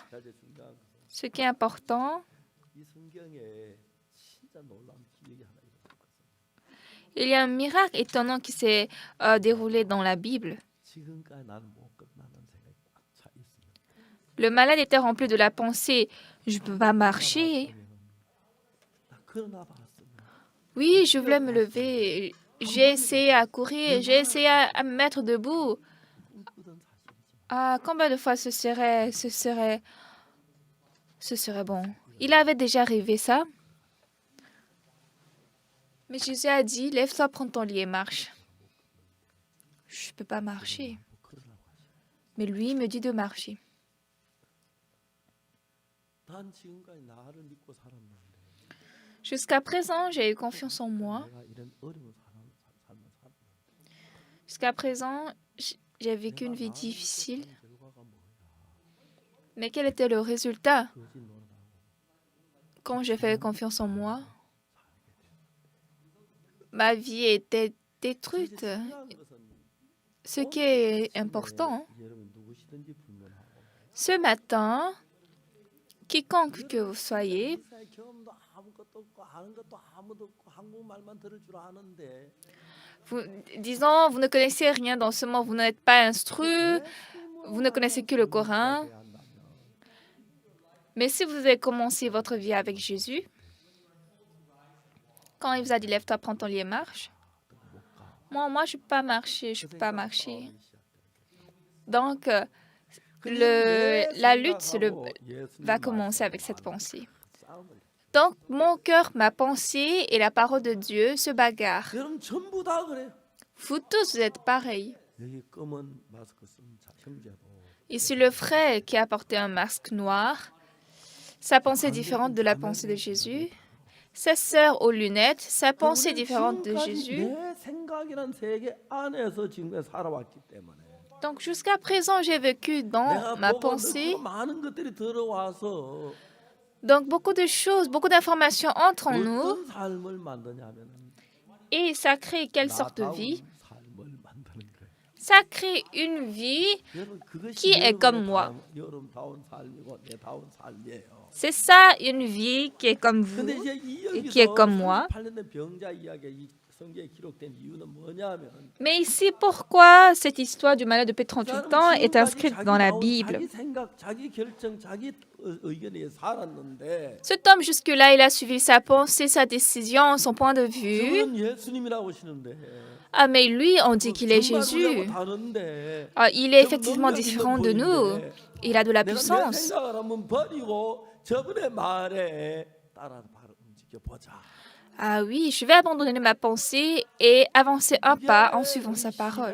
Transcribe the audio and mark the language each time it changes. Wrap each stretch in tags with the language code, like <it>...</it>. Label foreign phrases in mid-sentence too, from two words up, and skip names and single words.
<fr>Ce qui est important, il y a un miracle étonnant qui s'est déroulé dans la Bible. Le malade était rempli de la pensée, je ne peux pas marcher. Oui, je voulais me lever, j'ai essayé à courir, j'ai essayé à me mettre debout.</fr> <ko>꿈꾸던 사실이지만</ko> <fr>Ah, combien de fois ce serait bon. Il avait déjà rêvé ça. Mais Jésus a dit, lève-toi, prends ton lit et marche. Je ne peux pas marcher.</fr> <ko>뭐 걸으라고 하시.</ko> <fr>Mais lui me dit de marcher.</fr> <ko>난 지금까지 나를 믿고 살았는데</ko> <fr>Jusqu'à présent, j'ai eu confiance en moi.</fr> <ko>내가 이런 어려운 삶을 살았는데</ko> <fr>Jusqu'à présent, j'ai vécu une vie</fr> <ko>내가 나를 믿고</ko> <fr>difficile.</fr> <ko>산 결과가 뭐야?</ko> <fr>Mais quel était le résultat</fr> <ko>거짓 노릇하고</ko> <fr>quand j'ai fait confiance en moi? Ma vie était détruite.</fr> <ko>중요한 것은</ko> <fr>Ce qui est important,</fr> <ko>여러분 누구시든지 불문하고</ko> <fr>ce matin, quiconque que vous soyez,</fr> <ko>세상에 경험도 아무것도 없고 아는 것도 아무도 없고 한국말만 들을 줄 아는데</ko> <fr>disons, vous ne connaissez rien dans ce monde, vous n'êtes pas instruit, vous ne connaissez que le Coran. Mais si vous avez commencé votre vie avec Jésus, quand il vous a dit lève-toi, prends ton lit et marche, moi, je ne peux pas marcher, je peux pas marcher. Donc, la lutte va commencer avec cette pensée. Donc, mon cœur, ma pensée et la parole de Dieu se bagarrent.</fr> <ko>여러분 전부 다 그래.</ko> <fr>Vous tous, vous êtes pareils.</fr> <ko>여기 검은 마스크 쓴 형제도</ko> <fr>Ici, le frère qui a porté un masque noir, sa pensée est différente de la pensée de Jésus. Sa sœur aux lunettes, sa pensée est différente de Jésus.</fr> <ko>내 생각이란 세계 안에서 지금 살아왔기 때문에</ko> <fr>Donc, jusqu'à présent, j'ai vécu dans</fr> <ko>내가</ko> <fr>ma</fr> <ko>보고</ko> <fr>pensée.</fr> <ko>듣고 많은 것들이 들어와서</ko> <fr>Donc, beaucoup de choses, beaucoup d'informations entrent en nous</fr> <ko>어떤 삶을 만드냐면은</ko> <fr>et ça crée quelle sorte de vie?</fr> <ko>나다운 삶을 만드는 거예요.</ko> <fr>Ça crée une vie.</fr> <ko>여러분 그것이</ko> <fr>Qui est comme moi?</fr> <ko>여러분다운 삶이고 내다운 삶이에요.</ko> <fr>C'est ça, une vie qui est comme vous.</fr> <ko>근데 이제 이</ko> <fr>et qui est</fr> <ko>여기서</ko> <fr>comme moi.</fr> <ko>38년 병자 이야기가 이 성경에 기록된 이유는 뭐냐면</ko> <fr>Mais ici, pourquoi cette histoire du malade de paix 38 ans est inscrite dans la Bible?</fr> <ko>자기 생각, 자기 결정, 자기 의견에 살았는데</ko> <fr>Cet homme, jusque-là, il a suivi sa pensée, sa décision, son point de vue.</fr> <ko>저는 예수님이라고 하시는데</ko> <fr>Ah, mais lui, on dit qu'il est Jésus.</fr> <ko>다른데</ko> <fr>Ah, il est effectivement différent de nous. Il a de la</fr> <ko>내가 내</ko> <fr>puissance.</fr> <ko>생각을 한번 버리고 저분의 말에 따라 바로 움직여 보자.</ko> <fr>Ah oui, je vais abandonner ma pensée et avancer un pas en suivant sa parole.</fr>